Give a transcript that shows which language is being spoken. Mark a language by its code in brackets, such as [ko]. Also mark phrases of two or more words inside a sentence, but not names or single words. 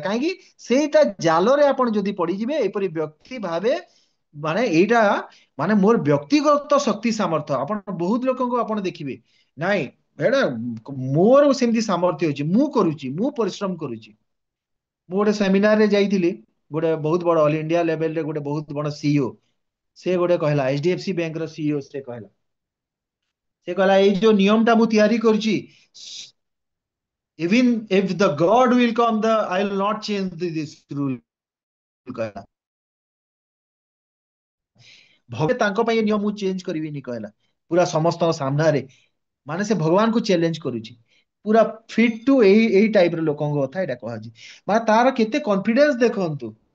[or] କାହିଁକି, ସେଇଟା ଜାଲରେ ଆପଣ ଯଦି ପଡିଯିବେ ଏପରି ବ୍ୟକ୍ତି ଭାବେ, ମାନେ ଏଇଟା ମାନେ ମୋର ବ୍ୟକ୍ତିଗତ ଶକ୍ତି ସାମର୍ଥ୍ୟ, ଆପଣ ବହୁତ ଲୋକଙ୍କୁ ଆପଣ ଦେଖିବେ, ନାଇଁ ଏଇଟା ମୋର ସେମିତି ସାମର୍ଥ୍ୟ ଅଛି, ମୁଁ କରୁଛି, ମୁଁ ପରିଶ୍ରମ କରୁଛି। ମୁଁ ଗୋଟେ ସେମିନାରରେ ଯାଇଥିଲି, ଗୋଟେ ବହୁତ ବଡ [en] all India [or] ଲେଭେଲରେ ଗୋଟେ ବହୁତ ବଡ ସିଇଓ, ସେ ଗୋଟେ କହିଲା, HDFC ବ୍ୟାଙ୍କର ସିଇଓ, ସେ କହିଲା ଏଇ ଯୋଉ ନିୟମ ଟା ମୁଁ ତିଆରି କରୁଛି, [en] even if the god will come, I will not change this rule, [or] କହିଲା। ତାଙ୍କ ପାଇଁ ଏ ନିୟମ ମୁଁ ଚେଞ୍ଜ କରିବିନି କହିଲା, ପୁରା ସମସ୍ତଙ୍କ ସାମ୍ନାରେ। ମାନେ ସେ ଭଗବାନଙ୍କୁ ଚ୍ୟାଲେଞ୍ଜ କରୁଛି। ପୁରା [en] fit to [or] ଏଇ ଏଇ ଟାଇପର ଲୋକଙ୍କ କଥା ଏଇଟା କୁହାଯାଉଛି। ମାନେ ତାର କେତେ କନଫିଡେନ୍ସ ଦେଖନ୍ତୁ।